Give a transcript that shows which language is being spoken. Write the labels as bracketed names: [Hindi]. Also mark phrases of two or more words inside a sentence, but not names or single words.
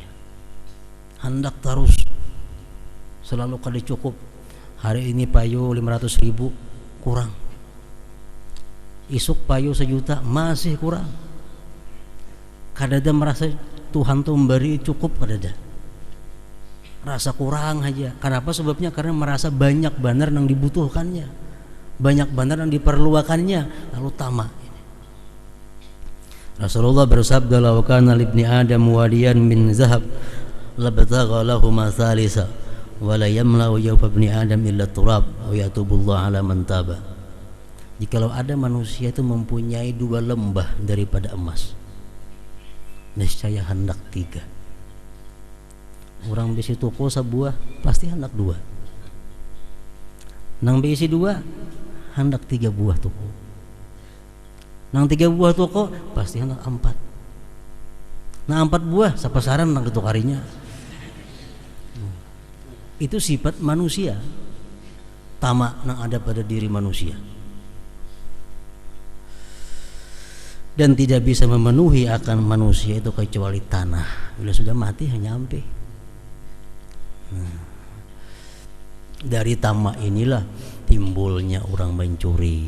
[Banjar] Hendak tarus. Selalu kada cukup. Hari ini payu 500.000 kurang. Isuk payu 1 juta masih kurang. Kada ada merasa Tuhan tuh memberi cukup, kada ada. Rasa kurang aja. Kenapa? [Indonesian] Sebabnya karena merasa banyak benar yang dibutuhkannya, banyak benar yang diperluakannya, lalu tamak. Rasulullah bersabda, [Arabic] "لو كان لابن آدم واديا من ذهب لابتغى له ما ثالثا ولا يملأ جوف ابن آدم إلا تراب ويتوب الله على من تاب." [Indonesian] Jikalau ada manusia itu mempunyai 2 lembah daripada emas, niscaya hendak 3. [Banjar] Orang bisi toko sebuah pasti hendak 2. Nang bisi 2 hendak 3 buah toko. Nang 3 buah toko pasti hendak 4. Nah 4 buah sapasaran nang ditukarinya. [Indonesian] Itu sifat manusia. Tamak nang ada pada diri manusia. Dan tidak bisa memenuhi akan manusia itu kecuali tanah. Bila sudah mati hanya sampai. Dari tamak inilah timbulnya orang mencuri.